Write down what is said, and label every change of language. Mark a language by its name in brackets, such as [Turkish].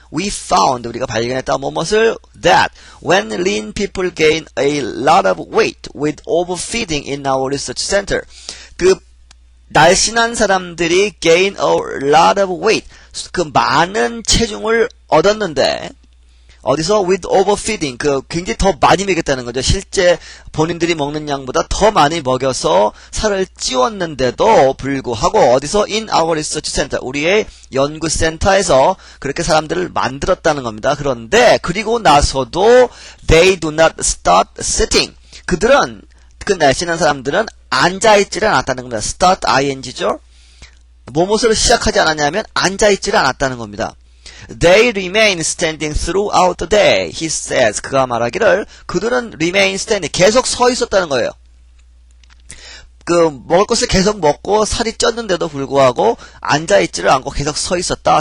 [English] we found [Korean] 우리가 발견했다 무엇을 [English] that when lean people gain a lot of weight with overfeeding in our research center [Korean] 그 날씬한 사람들이 [English] gain a lot of weight [Korean] 그 많은 체중을 얻었는데 어디서 [English] with overfeeding [Korean] 그 굉장히 더 많이 먹였다는 거죠. 실제 본인들이 먹는 양보다 더 많이 먹여서 살을 찌웠는데도 불구하고 어디서 [English] in our research center [Korean] 우리의 연구센터에서 그렇게 사람들을 만들었다는 겁니다. 그런데 그리고 나서도 [English] they do not start sitting [Korean] 그들은 그 날씬한 사람들은 앉아있지를 않았다는 겁니다. [English] start ing죠. [Korean] 무엇을 시작하지 않았냐면 앉아있지를 않았다는 겁니다. [English] They remain standing throughout the day. He says. [Korean] 그가 말하기를 그들은 [English] remain standing. [Korean] 계속 서 있었다는 거예요. 그 먹을 것을 계속 먹고 살이 쪘는데도 불구하고 앉아있지를 않고 계속 서 있었다.